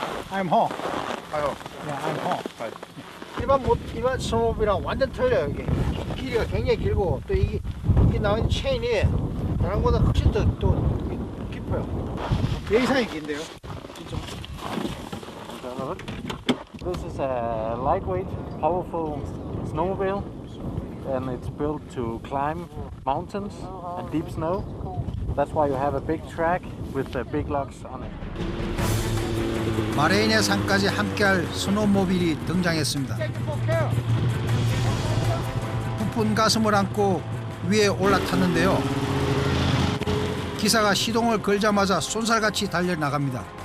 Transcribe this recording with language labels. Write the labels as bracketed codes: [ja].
[en] I'm Ho. Hi. Yeah, I'm Ho. Hi. [ko] 일반 스노모빌이랑 완전 틀려요. 이게 길이가 굉장히 길고 또 이게 나온 체인이 다른 거보다 훨씬 더 깊어요. 예상이 긴데요. [en] This is a lightweight, powerful snowmobile, and it's built to climb mountains and deep snow. That's why you have a big track with the big lugs on it. [ko] 마레인의 산까지 함께할 스노모빌이 등장했습니다. 부푼 가슴을 안고 위에 올라탔는데요. 기사가 시동을 걸자마자 쏜살같이 달려나갑니다.